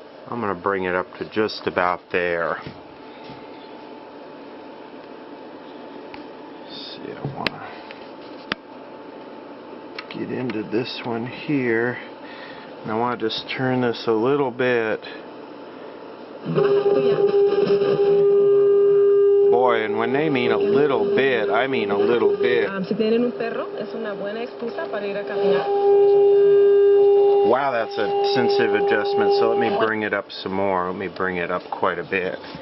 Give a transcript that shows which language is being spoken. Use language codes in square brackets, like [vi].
[en] I'm going to bring it up to just about there. Let's see, I want to get into this one here. And I want to just turn this a little bit. Boy, and when they mean a little bit, I mean a little bit. [es] Si tienen un perro, es una buena excusa para ir a caminar. [en] Wow, that's a sensitive adjustment, so let me bring it up some more. Let me bring it up quite a bit.